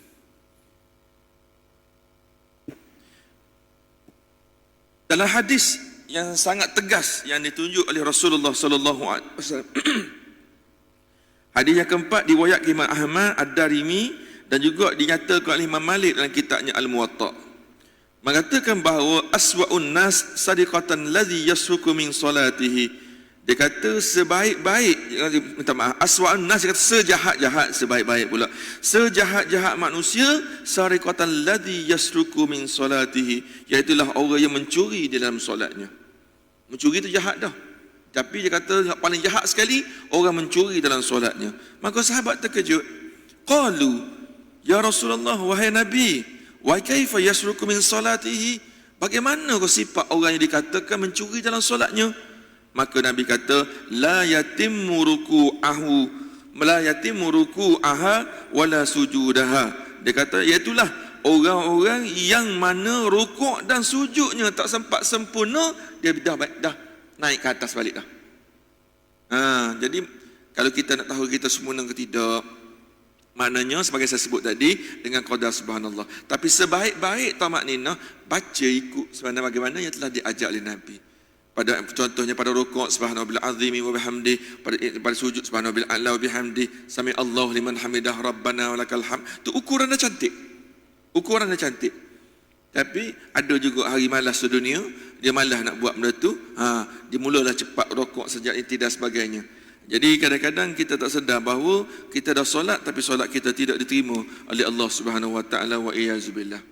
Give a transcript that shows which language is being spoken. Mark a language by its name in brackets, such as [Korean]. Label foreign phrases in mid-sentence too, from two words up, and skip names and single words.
[Malay] Dalam hadis yang sangat tegas yang ditunjuk oleh Rasulullah [Arabic] صلى الله عليه وسلم. [Malay] Hadis yang keempat diriwayatkan Imam Ahmad, Ad-Darimi dan juga dinyatakan oleh Imam Malik dalam kitabnya Al-Muwatta. Mengatakan bahawa [Arabic] أسوأ الناس صادقة الذي يسرق من صلاته. [Malay] Dia kata sebaik-baik, minta maaf, [Arabic] أسوأ الناس, [Malay] dia kata sejahat-jahat, sebaik-baik pula, sejahat-jahat manusia [Arabic] سرقة الذي يسرق من صلاته, [Malay] iaitulah orang yang mencuri di dalam solatnya. Mencuri itu jahat dah, tapi dia kata yang paling jahat sekali orang mencuri dalam solatnya. Maka sahabat terkejut, [Arabic] قالوا يا رسول الله, [Malay] wahai Nabi, [Arabic] وكيف يسرق من صلاته, [Malay] bagaimana kau sifat orang yang dikatakan mencuri dalam solatnya? Maka Nabi kata [Arabic] لا يتم ركوعها ولا سجودها. [Malay] Dia kata iaitulah orang-orang yang mana rukuk dan sujudnya tak sempat sempurna, dia dah naik ke atas balik dah. Jadi kalau kita nak tahu kita sempurna ke tidak, maknanya sebagai saya sebut tadi dengan qadar subhanallah. Tapi sebaik-baik tamakninah baca ikut sebenarnya bagaimana yang telah diajar oleh Nabi. Pada contohnya pada rukuk [Arabic] سبحان الله العظيم وبحمده, [Malay] pada sujud [Arabic] سبحان الله الأعلى وبحمده سمع الله لمن حمده ربنا ولك الحمد. [Malay] Tu ukurannya cantik. Ukurannya cantik. Tapi ada juga hari malas sedunia, dia malas nak buat benda tu, dia mulalah cepat rukuk sejak tidak sebagainya. Jadi kadang-kadang kita tak sedar bahawa kita dah solat tapi solat kita tidak diterima oleh Allah [Arabic] سبحانه وتعالى، والعياذ بالله.